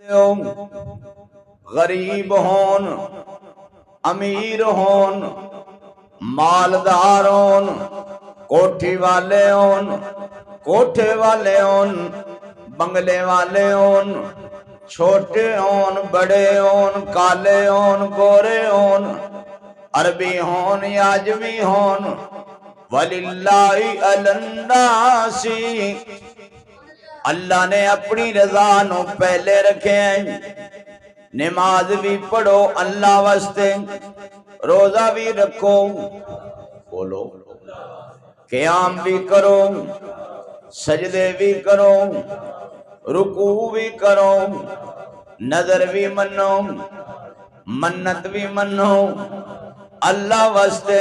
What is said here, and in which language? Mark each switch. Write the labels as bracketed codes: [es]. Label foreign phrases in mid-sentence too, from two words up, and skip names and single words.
[pa] غریب ہون، امیر ہون، مالدار ہون، کوٹھی والے ہون، کوٹھے والے ہون، بنگلے والے ہون، چھوٹے ہون، بڑے ہون، کالے ہون، گورے ہون، عربی ہون یا عجمی ہون، [ar] وَلِلَّهِ عَلَى النَّاسِ، [pa] اللہ نے اپنی رضا نو پہلے رکھے ہیں۔ نماز بھی پڑھو اللہ واسطے، روزہ بھی رکھو، بولو، قیام بھی کرو، سجدے بھی کرو، رکوع بھی کرو، نظر بھی منو، منت بھی منو اللہ واسطے۔